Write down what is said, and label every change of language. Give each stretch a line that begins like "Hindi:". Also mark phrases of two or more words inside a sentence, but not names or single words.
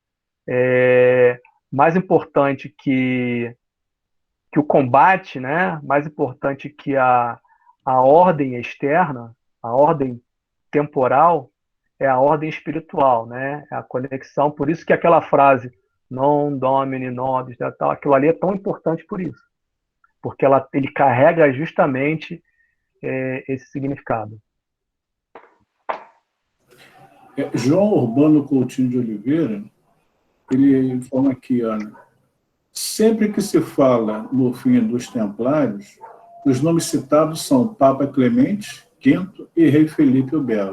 Portuguese: Mais importante que o combate, né? Mais importante que a ordem externa, a ordem temporal, é a ordem espiritual, né? É a conexão. Por isso que aquela frase
Latin: non domini nobis,
Portuguese: aquilo ali é tão importante por isso. Porque ele carrega justamente esse significado. João Urbano Coutinho de Oliveira, ele informa aqui, olha, sempre que se fala no fim dos templários, os nomes citados são Papa Clemente V e Rei Felipe o Belo.